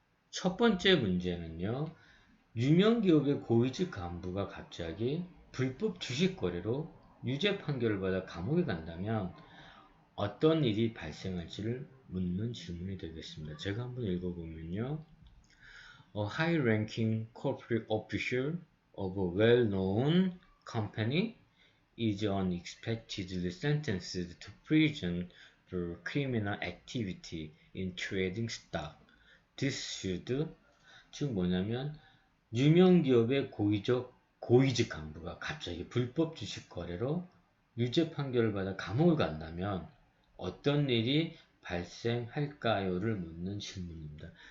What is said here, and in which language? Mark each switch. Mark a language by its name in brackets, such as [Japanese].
[Korean] 첫 번째 문제는요. 유명 기업의 고위직 간부가 갑자기 불법 주식 거래로 유죄 판결을 받아 감옥에 간다면 어떤 일이 발생할지를 묻는 질문이 되겠습니다. 제가 한번 읽어보면요. [English] A high-ranking corporate official of a well-known company is unexpectedly sentenced to prison for criminal activity in trading stock. This should, [Korean] 즉 뭐냐면 유명 기업의 고위직 간부가 갑자기 불법 주식 거래로 유죄 판결을 받아 감옥을 간다면 어떤 일이 발생할까요를 묻는 질문입니다.